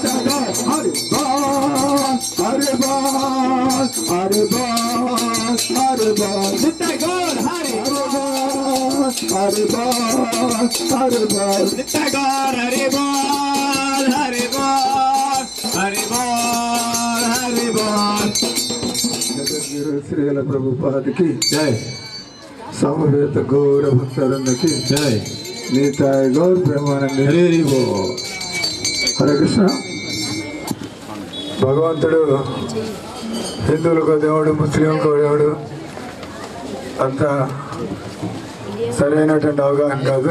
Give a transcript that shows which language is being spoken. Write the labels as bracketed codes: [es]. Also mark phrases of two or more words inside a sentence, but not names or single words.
[bn] হরে বোল হরে বোল হরে বোল নিতাই গৌর হরে বোল হরে বোল হরে বোল নিতাই গৌর হরে বোল হরে বোল হরে বোল হরে বোল [hi] श्रील प्रभुपादकी जय समवेत गौर भक्तवृंदकी జై [bn] নিতাই গৌর প্রেমানন্দ হরি হরি বোল [te] హరే కృష్ణ. భగవంతుడు హిందువులకు దేవుడు ముస్లింలకు దేవుడు అంత సరైనటువంటి అవగాహన కాదు.